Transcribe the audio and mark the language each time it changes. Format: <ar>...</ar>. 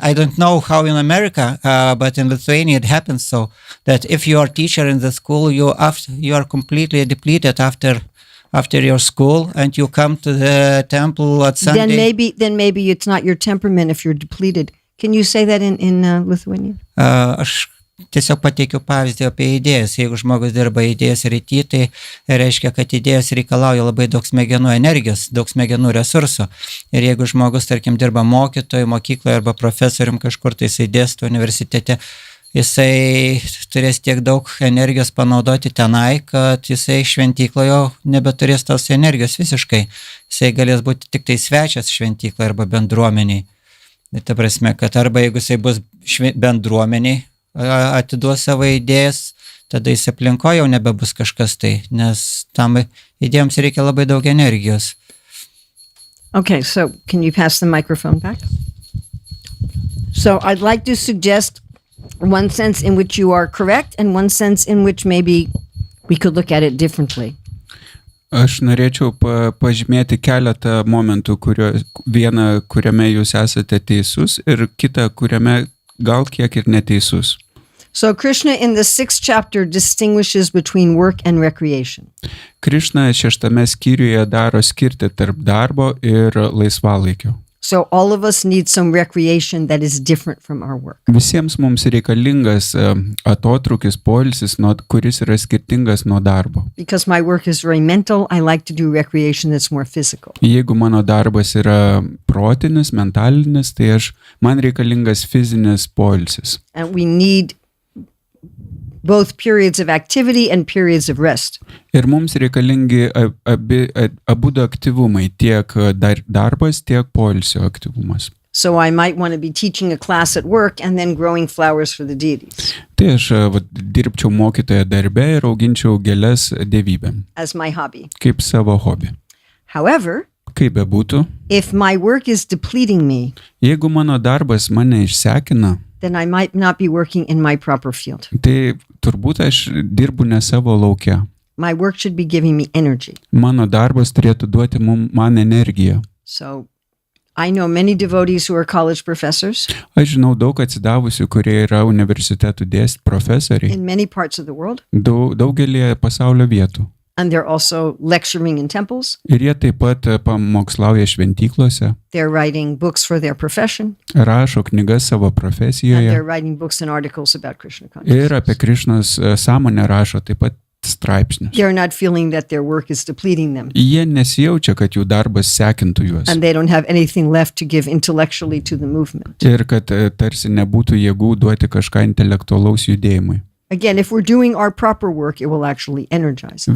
<en>I don't know how in America, but in Lithuania it happens. So that if you are teacher in the school, you are completely depleted after your school, and you come to the temple at Sunday. Then maybe it's not your temperament if you're depleted. Can you say that in Lithuanian?</en> <lt>Aš tiesiog pateikiu pavyzdį apie idėjas. Jeigu žmogus dirba idėjas ryty, tai reiškia, kad idėjas reikalauja labai daug smegenų energijos, daug smegenų resursų. Ir jeigu žmogus, tarkim, dirba mokytoju, mokykloje arba profesorium kažkur, tai jisai dėsto universitete, jisai turės tiek daug energijos panaudoti tenai, kad jisai šventykloje nebeturės tos energijos visiškai. Jisai galės būti tik tai svečias šventykloje arba bendruomeniai. Tai prasme, kad arba jeigu jisai bus bendruomeniai, atiduos savo idėjas, tada jis aplinkoje jau nebebus kažkas tai, nes tam idėjams reikia labai daug energijos.</lt> <en>Okay, so can you pass the microphone back? So I'd like to suggest one sense in which you are correct and one sense in which maybe we could look at it differently.</en> <lt>Aš norėčiau pažymėti keletą momentų, vieną, kuriame jūs esate teisus ir kitą, kuriame gal kiek ir neteisus.</lt> <en>So Krishna in the 6th chapter distinguishes between work and recreation.</en> <lt>Krišna 6 skyriuje daro skirtį tarp darbo ir laisvalaikio.</lt> <en>So all of us need some recreation that is different from our work.</en> <lt>Visiems mums reikalingas atotrukis, poilsis, kuris yra skirtingas nuo darbo.</lt> <en>Because my work is very mental, I like to do recreation that's more physical.</en> <lt>Jeigu mano darbas yra protinis, mentalinis, tai man reikalingas fizinis poilsis.</lt> <en>And we need both periods of activity and periods of rest.</en> <lt>Ir mums reikalingi abudu aktyvumai, tiek darbas, tiek poilsio aktyvumas.</lt> <en>So I might want to be teaching a class at work and then growing flowers for the deities.</en> <lt>Tai aš dirbčiau mokytoje darbe ir auginčiau gėles dievybėm.</lt> <en>As my hobby.</en> <lt>Kaip savo hobį.</lt> <en>However,</en> <lt>kaip bebūtų,</lt> <en>if my work is depleting me,</en> <lt>jeigu mano darbas mane išsekina,</lt> <en>then I might not be working in my proper field.</en> <lt>tai turbūt aš dirbu ne savo lauke.</lt> <en>My work should be giving me energy.</en> <lt>Mano darbas turėtų duoti man energiją.</lt> <en>So I know many devotees who are college professors</en> <lt>Aš žinau daug atsidavusių, kurie yra universitetų profesoriai</lt> <en>in many parts of the world,</en> <lt>daugelį pasaulio vietų.</lt> <en>and they're also lecturing in temples.</en> <lt>Ir jie taip pat pamokslauja šventyklose,</lt> <en>They're writing books for their profession,</en> <lt>rašo knygas savo</lt> <en>and</en> <lt>profesijoje</lt> <en>they're writing books and articles about Krishna consciousness.</en> <lt>ir apie Krišnos sąmonę rašo taip pat straipsnius.</lt> <en>They're not feeling that their work is depleting them,</en> <lt>Jie nesijaučia, kad jų darbas sekintų juos</lt> <en>and they don't have anything left to give intellectually to the movement.</en> <lt>ir kad tarsi nebūtų jėgų duoti kažką intelektualaus judėjimui.</lt> <en>Again, if we're doing our proper work, it will actually energize us.</en>